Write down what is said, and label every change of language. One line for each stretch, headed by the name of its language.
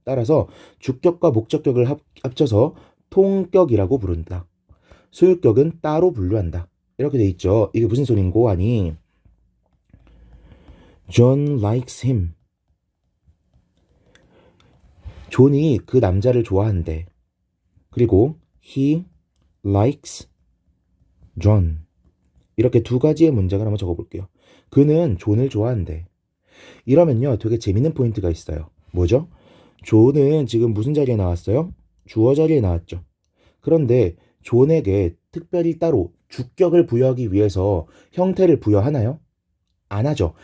Korean: 따라서 주격과 목적격을 합쳐서 통격이라고 부른다. 소유격은 따로 분류한다. 이렇게 돼 있죠. 이게 무슨 소린고 하니
English: John likes him.
Korean: 존이 그 남자를 좋아한대. 그리고
English: he likes John.
Korean: 이렇게 두 가지의 문장을 한번 적어볼게요. 그는 존을 좋아한대. 이러면요 되게 재밌는 포인트가 있어요. 뭐죠? 존은 지금 무슨 자리에 나왔어요? 주어 자리에 나왔죠. 그런데 존에게 특별히 따로 주격을 부여하기 위해서 형태를 부여하나요? 안 하죠.